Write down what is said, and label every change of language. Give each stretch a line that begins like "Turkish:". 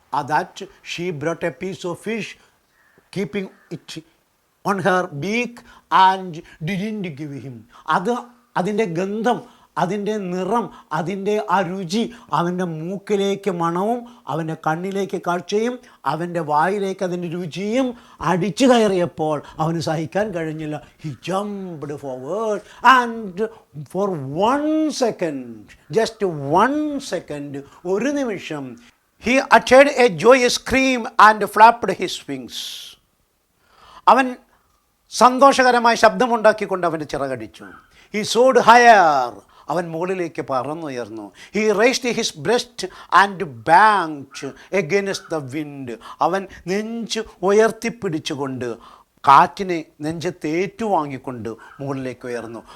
English: that she brought a piece of fish, keeping it on her beak and didn't give him.
Malayalam: അതിൻ്റെ ഗന്ധം, അതിൻ്റെ നിറം, അതിൻ്റെ ആ രുചി, അവൻ്റെ മൂക്കിലേക്ക് മണവും അവൻ്റെ കണ്ണിലേക്ക് കാഴ്ചയും അവൻ്റെ വായിലേക്ക് അതിൻ്റെ രുചിയും അടിച്ചു കയറിയപ്പോൾ അവന് സഹിക്കാൻ കഴിഞ്ഞില്ല.
English: he jumped forward and for 1 second, just 1 second,
Malayalam: ഒരു നിമിഷം,
English: He uttered a joyous scream and flapped his wings.
Malayalam: അവൻ സന്തോഷകരമായ ശബ്ദമുണ്ടാക്കിക്കൊണ്ട് അവൻ്റെ ചിറകടിച്ചു.
English: He soared higher.
Malayalam: അവൻ മുകളിലേക്ക് പറന്നുയർന്നു.
English: He raised his breast and banked against the wind.
Malayalam: അവൻ നെഞ്ച് ഉയർത്തിപ്പിടിച്ചുകൊണ്ട് കാറ്റിനെ നെഞ്ചത്ത് ഏറ്റുവാങ്ങിക്കൊണ്ട് മുകളിലേക്ക് ഉയർന്നു.